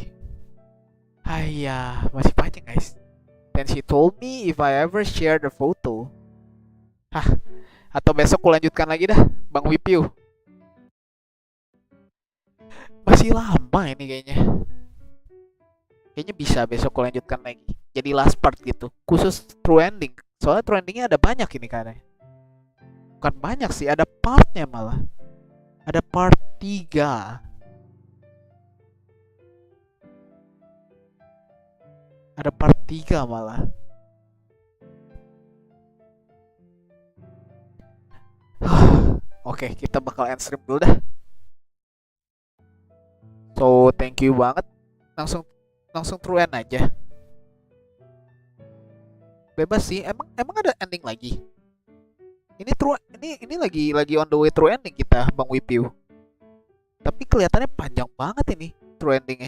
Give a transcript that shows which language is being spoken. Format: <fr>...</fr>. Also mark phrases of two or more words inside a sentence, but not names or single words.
<id>Ayah, masih panjang guys.</id> <en>Then she told me if I ever share the photo.</en> <id>Hah, atau besok aku lanjutkan lagi dah, Bang Wipiu. Masih lama ini kayaknya. Kayaknya bisa besok aku lanjutkan lagi. Jadi</id> <en>last part</en> <id>gitu, khusus</id> <en>true ending.</en> <id>Soalnya</id> <en>true endingnya</en> <id>ada banyak ini kayaknya. Bukan banyak sih, ada partnya malah. Ada part 3. Ada part 3 malah. Oke, kita bakal</id> <en>end stream</en> <id>dulu dah.</id> <en>So, thank you banget.</en> <id>Langsung</id> <en>true end</en> <id>aja. Bebas sih. Emang ada ending lagi? Ini lagi</id> <en>on the way true ending</en> <id>kita, Bang Wipiu. Tapi kelihatannya panjang banget ini</id> <en>true endingnya.</en>